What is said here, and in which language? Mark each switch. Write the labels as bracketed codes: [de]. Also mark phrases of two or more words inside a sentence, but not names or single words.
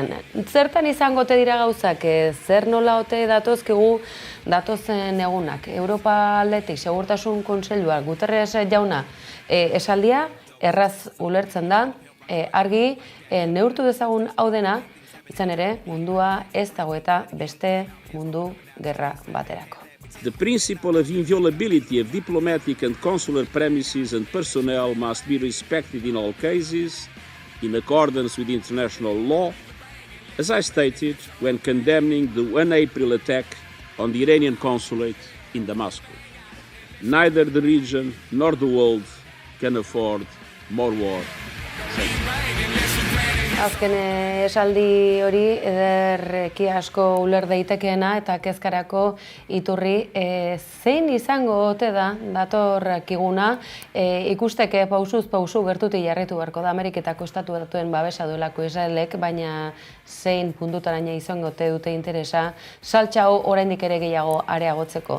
[eu] Zertan izango ote dira gauzak, zer nola ote datozkigu datozen egunak? Europa aldetik, Segurtasun Kontseilua, Guterres jauna, esaldia erraz ulertzen da, argi neurtu dezagun hau dena, izan ere mundua ez dago eta beste mundu gerra baterako. [en] The principle of inviolability of diplomatic and consular premises and personnel must be respected in all cases, in accordance with international law, as I stated when condemning the 1 April attack on the Iranian consulate in Damascus. Neither the region nor the world can afford more war. [eu] Azken esaldi hori ederki asko uler daitekeena eta kezkarako iturri zein izango ote da datorkiguna ikusteke pausuz pausu gertutik jarraitu beharko da Ameriketako Estatu Batuen babesa duelako Israelek, baina zein puntutaraino izango ote dute interesa saltsa hau oraindik ere gehiago areagotzeko.